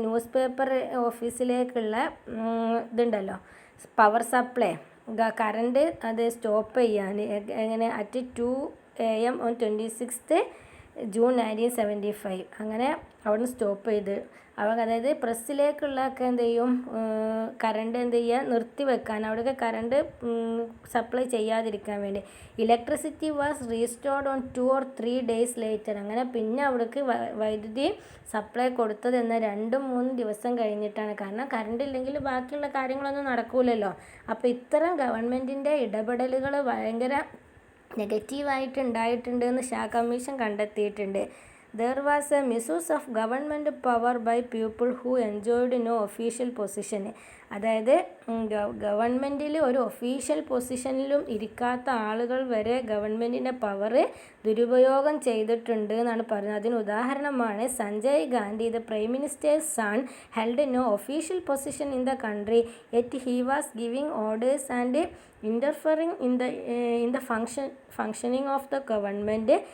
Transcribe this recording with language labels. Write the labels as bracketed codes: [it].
[ml] News paper ഓഫീസിലേക്കുള്ള ഇതുണ്ടല്ലോ power supply, current അത് stop ചെയ്യാൻ. എങ്ങനെ? [en] At 2 AM on 26th June 1975. [ml] അങ്ങനെ അവിടുന്ന് സ്റ്റോപ്പ് ചെയ്ത് അതായത് പ്രസ്സിലേക്കുള്ളതൊക്കെ എന്ത് ചെയ്യും, കറണ്ട് എന്ത് ചെയ്യുക, നിർത്തി വെക്കാൻ, അവിടെയൊക്കെ കറണ്ട് സപ്ലൈ ചെയ്യാതിരിക്കാൻ വേണ്ടി. [en] Electricity was restored on 2 or 3 days later. [ml] അങ്ങനെ പിന്നെ അവിടേക്ക് വൈദ്യുതി സപ്ലൈ കൊടുത്തത് എന്നാൽ 2-3 ദിവസം കഴിഞ്ഞിട്ടാണ്. കാരണം കറണ്ട് ഇല്ലെങ്കിൽ ബാക്കിയുള്ള കാര്യങ്ങളൊന്നും നടക്കൂലല്ലോ. അപ്പോൾ ഇത്തരം ഗവൺമെൻറ്റിൻ്റെ ഇടപെടലുകൾ ഭയങ്കര നെഗറ്റീവായിട്ട് ഉണ്ടായിട്ടുണ്ട് എന്ന് ഷാ കമ്മീഷൻ കണ്ടെത്തിയിട്ടുണ്ട്. [en] There was a misuse of government power by people who enjoyed no official position. [ml] അതായത് ഗവൺമെൻറ്റിൽ ഒരു ഒഫീഷ്യൽ പൊസിഷനിലും ഇരിക്കാത്ത ആളുകൾ വരെ ഗവൺമെൻറ്റിൻ്റെ പവർ ദുരുപയോഗം ചെയ്തിട്ടുണ്ട് എന്നാണ് പറയുന്നത്. അതിന് ഉദാഹരണമാണ് Sanjay Gandhi. [en] The prime minister's son held no official position in the country yet he was giving orders and interfering in the functioning of the government.